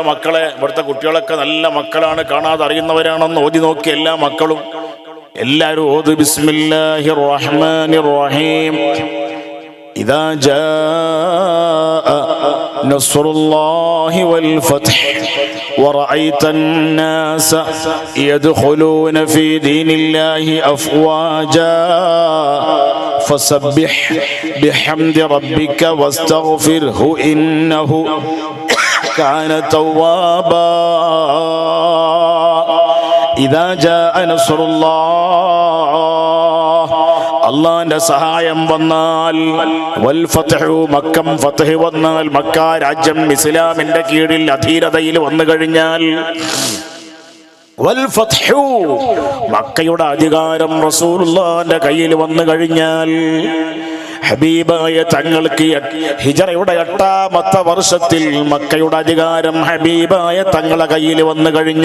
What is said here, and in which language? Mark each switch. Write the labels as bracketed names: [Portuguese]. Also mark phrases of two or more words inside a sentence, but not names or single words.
[Malayalam] മക്കളെ, ഇവിടുത്തെ കുട്ടികളൊക്കെ നല്ല മക്കളാണ്, കാണാതെ അറിയുന്നവരാണെന്ന് ഓതി നോക്കി എല്ലാ മക്കളും എല്ലാവരും ഓത്. [Arabic] بسم الله الرحمن الرحيم إذا جاء نصر الله والفتح ورأيت الناس يدخلون في دين الله أفواجا فسبح بحمد ربك واستغفره إنه كان توابا إذا جاء نصر الله, [Malayalam] അള്ളാന്റെ സഹായം വന്നാൽ, [Arabic] والفتح, [Malayalam] മക്കം ഫത്ഹ് വന്നാൽ, മക്ക രാജ്യം ഇസ്ലാമിന്റെ കീഴിൽ അധീരതയിൽ വന്നു കഴിഞ്ഞാൽ, [Arabic] والفتح, [Malayalam] മക്കയുടെ അധികാരം റസൂലുള്ളാഹിന്റെ കയ്യിൽ വന്നു കഴിഞ്ഞാൽ, ഹബീബായ തങ്ങൾക്ക് ഹിജറയുടെ 8ാമത്തെ വർഷത്തിൽ മക്കയുടെ അധികാരം ഹബീബായ തങ്ങളെ കയ്യിൽ വന്നു കഴിഞ്ഞു.